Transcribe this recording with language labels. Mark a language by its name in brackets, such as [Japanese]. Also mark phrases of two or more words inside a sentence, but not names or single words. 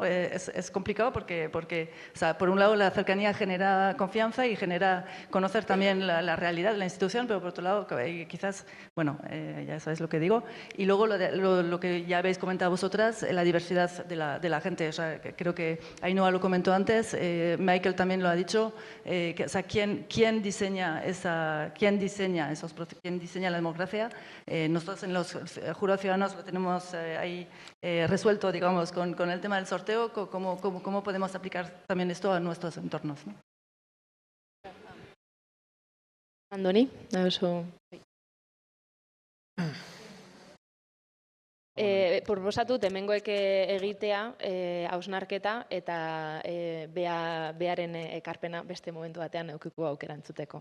[Spanish] Es complicado porque, o sea, por un lado la cercanía genera confianza y genera conocer también la realidad de la institución, pero por otro lado quizás, ya sabéis lo que digo, y luego lo que ya habéis comentado vosotras, la diversidad de la gente, o sea, creo que Ainhoa lo comentó antes, Michael también lo ha dicho, o sea, ¿quién diseña la democracia? Nosotros en los Jurados Ciudadanos lo tenemos ahí resuelto, digamos, con el tema del sorteo, cómo podemos aplicar también esto a nuestros entornos, ¿no? [Basque] Andoni, proposatu hemengoek egitea hausnarketa eta bearen ekarpena beste momentu batean eukiko aukera entzuteko.